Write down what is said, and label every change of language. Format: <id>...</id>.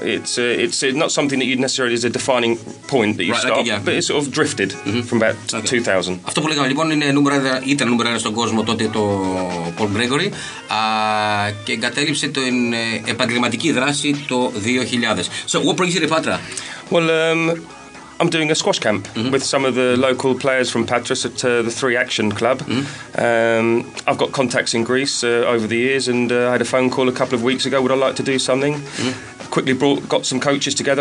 <en>It's not something that you necessarily is a defining point that you stop, but it sort of drifted from about 2000.</en> <el>Αυτό που λέγαμε λοιπόν ήταν νούμερο 1 στον κόσμο τότε το Paul Gregory, και εγκατέλειψε την επαγγελματική δράση το 2000.</el> <en>So what brings you to Patra? Well, I'm doing a squash camp with some of the local players from Patras at the 3 Action Club. I've got contacts in Greece over the years, and I had a phone call a couple of weeks ago. Would I like to do something? Quickly got some coaches together.</en>